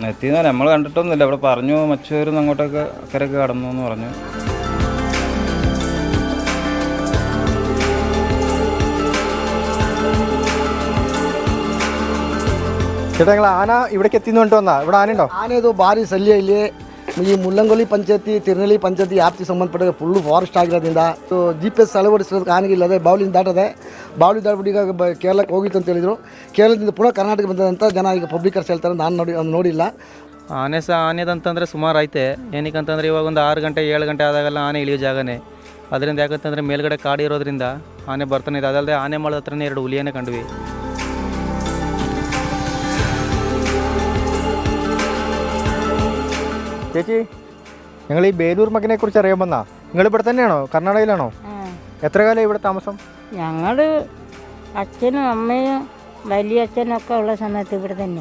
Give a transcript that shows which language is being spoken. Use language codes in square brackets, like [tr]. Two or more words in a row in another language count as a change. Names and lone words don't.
[ml] എത്തിയെന്ന് നമ്മൾ കണ്ടിട്ടൊന്നുമില്ല. ഇവിടെ പറഞ്ഞു മച്ചൂരിൽ അങ്ങോട്ടൊക്കെ അക്കരൊക്കെ കടന്നു എന്ന് പറഞ്ഞു. ചേട്ടാ നിങ്ങൾ ആന ഇവിടേക്ക് എത്തിന്ന് കൊണ്ട് വന്നാ? ഇവിടെ ആന ഉണ്ടോ? [kn] ಆನೆದು ಭಾರಿ ಶಲ್ಯ ಇಲ್ಲಿ. ಈ ಮುಳ್ಳಂಗೊಲ್ಲಿ ಪಂಚಾಯತಿ, ತಿರುನಳ್ಳಿ ಪಂಚಾಯತಿ ವ್ಯಾಪ್ತಿ ಸಂಬಂಧಪಟ್ಟ [en] full forest [kn] ಆಗಿರೋದ್ರಿಂದ GPS ಅಳವಡಿಸೋದಕ್ಕೆ ಆನೆಗಿಲ್ಲದೆ ಬಾವಲಿನ ದಾಟದೆ. ಬಾವಲಿ ದಾಟ್ಬಿಟ್ಟು ಈಗ ಕೇರಳಕ್ಕೆ ಹೋಗಿತ್ತು ಅಂತ ಹೇಳಿದರು. ಕೇರಳದಿಂದ ಪುನಃ ಕರ್ನಾಟಕ ಬಂದಂಥ ಜನ ಈಗ ಪಬ್ಲಿಕರ್ಸ್ ಹೇಳ್ತಾರೆ. ನಾನು ನೋಡಿಲ್ಲ. ಆನೆದಂತಂದರೆ ಸುಮಾರು ಐತೆ. ಏನಕ್ಕಂತಂದರೆ ಇವಾಗ ಒಂದು 6 ಗಂಟೆ 7 ಗಂಟೆ ಆದಾಗೆಲ್ಲ ಆನೆ ಇಳಿಯೋ ಜಾಗನೇ. ಅದರಿಂದ ಯಾಕಂತಂದರೆ ಮೇಲ್ಗಡೆ ಕಾಡು ಇರೋದ್ರಿಂದ ಆನೆ ಬರ್ತಾನೆ ಇದೆ. ಅದಲ್ಲದೆ ಆನೆ ಮಾಡೋದ ಹತ್ರನೇ 2 ಹುಲಿಯನ್ನೇ ಕಂಡ್ವಿ. [ml] ചേച്ചി, ഞങ്ങൾ ഈ ബേലൂർ മഗ്നയെ കുറിച്ച് അറിയാൻ വന്നാ. നിങ്ങൾ ഇവിടെ തന്നെയാണോ? കർണാടകയിലാണോ? എത്ര കാലം ഇവിടെ താമസം? ഞങ്ങൾ അച്ഛനും അമ്മയും വലിയ അച്ഛനും ഒക്കെ ഉള്ള സമയത്ത് ഇവിടെ തന്നെ.